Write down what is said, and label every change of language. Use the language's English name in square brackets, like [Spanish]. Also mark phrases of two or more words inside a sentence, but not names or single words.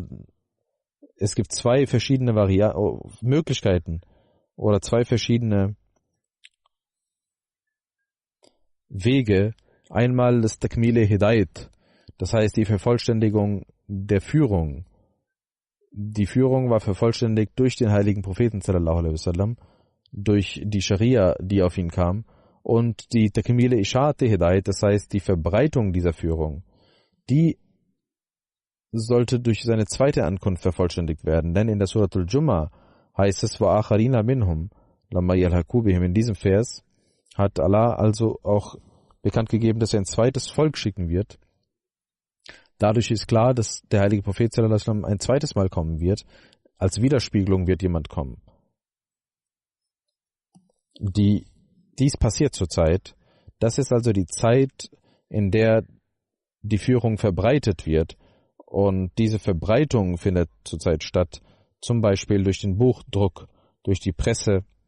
[German] Es gibt zwei verschiedene Möglichkeiten oder zwei verschiedene Wege. Einmal das [Urdu] تکمیلِ ہدایت, [German] das heißt die Vervollständigung der Führung. Die Führung war vervollständigt durch den heiligen Propheten [Arabic] صلى الله عليه وسلم, [German] durch die Scharia, die auf ihn kam, und die [Urdu] تکمیلِ اشاعتِ ہدایت, [German] das heißt die Verbreitung dieser Führung, die sollte durch seine zweite Ankunft vervollständigt werden, denn in der Suratul Jum'a heißt es [Arabic] وآخرين منهم لما يلحقوا بهم. [German] In diesem Vers hat Allah also auch bekannt gegeben, dass er ein zweites Volk schicken wird. Dadurch ist klar, dass der heilige Prophet [Arabic] صلى الله عليه وسلم [German] ein zweites Mal kommen wird. Als Widerspiegelung wird jemand kommen. Dies passiert zurzeit. Das ist also die Zeit, in der die Führung verbreitet wird. Und diese Verbreitung findet zurzeit statt, zum Beispiel durch den Buchdruck, durch die Presse.